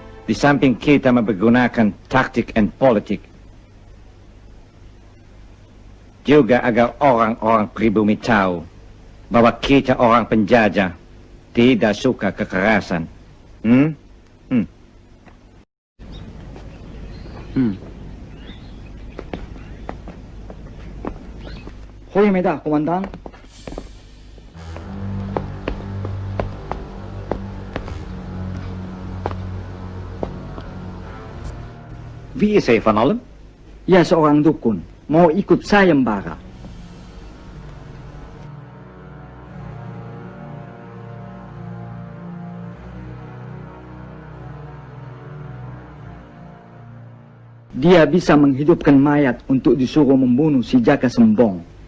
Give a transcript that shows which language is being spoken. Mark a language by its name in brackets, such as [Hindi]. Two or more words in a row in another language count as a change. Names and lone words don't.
[Indonesian] Di samping kita mempergunakan taktik dan politik, juga agar orang-orang pribumi tahu bahwa kita orang penjajah tidak suka kekerasan. [Dutch] Goedemiddag, commandant. Wie is hij van allen? [Indonesian] Ya, seorang dukun. Mau ikut sayembara. Dia bisa menghidupkan mayat untuk disuruh membunuh si Jaka Sembong.